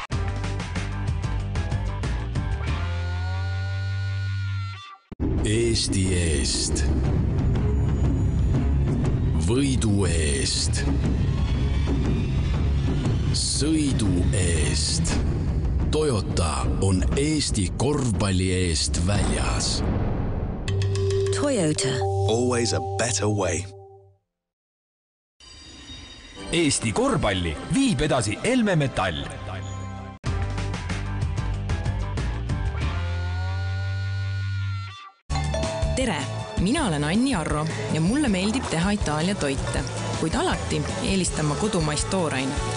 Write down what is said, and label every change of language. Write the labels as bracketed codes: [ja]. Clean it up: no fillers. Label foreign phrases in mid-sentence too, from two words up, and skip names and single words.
[et] Eesti eest. Võidu eest. Sõidu eest. Toyota on Eesti korvpalli eest väljas. Toyota. [en] Always a better way. [et] Eesti korvpalli viib edasi Elme Metall. Tere, mina olen Anni Arro ja mulle meeldib teha Itaalia toite, kuid alati eelistan ma kodumaist toorainet.